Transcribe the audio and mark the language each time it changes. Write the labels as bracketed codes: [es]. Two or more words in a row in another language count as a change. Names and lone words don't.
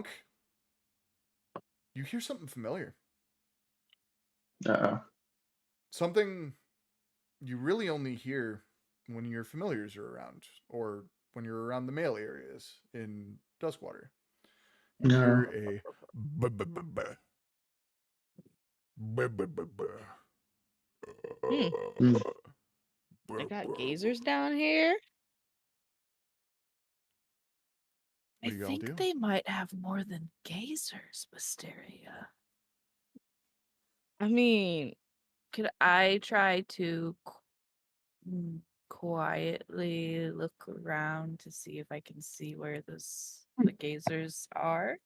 [en] You hear something familiar. Uh-oh. Something you really only hear when your familiars are around, or when you're around the male areas in Duskwater. You No. hear a ba-ba-ba-ba. Ba-ba-ba-ba. Hmm. They got gazers down here. I What do y'all think do? they might have more than gazers, Wisteria. I mean, Could I try to quietly look around to see if I can see where the gazers are?